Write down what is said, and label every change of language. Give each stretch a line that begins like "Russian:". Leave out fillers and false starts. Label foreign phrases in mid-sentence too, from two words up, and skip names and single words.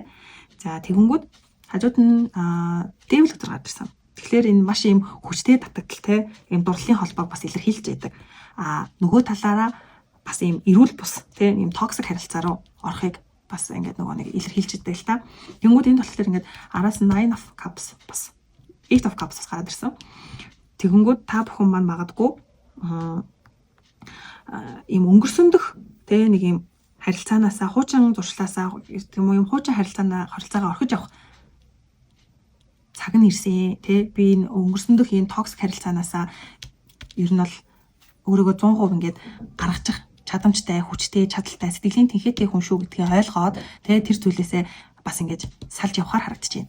Mongolian: За тэгэнгүүт хажууд нь Devil өдөр гадарсан. Тэгэхээр энэ маш юм хүчтэй татагдал те юм дурлалын холбоог бас илэрхийлж байдаг. Нөгөө талаараа бас юм эрүүл бус те юм токсик харилцаа руу орохыг бас ингээд нөгөө нэг илэрхийлж байдаг л та. Тэнгүүд энэ болохоор ингээд араас
English: 9 of cups
Mongolian: бас
English: 8 of cups
Mongolian: гараад ирсэн. Тэгэнгүүт та бүхэн маань магадгүй ийм өнгөрсөндөх тэ нэг юм харилцаанаасаа хуучин зуршлаасаа тийм үү юм хуучин харилцаагаа орхиж явах цаг нь ирсэн тэ би энэ өнгөрсөндөх энэ токсик харилцаанаасаа ер нь бол өөрийгөө 100% ингээд гаргачих чадамжтай, хүчтэй, чадaltaй, сэтгэлийн тэнхээтэй хүн шүү гэдгийг ойлгоод тэ тэр зүйлээсээ бас ингэж салж явахаар харагдаж байна.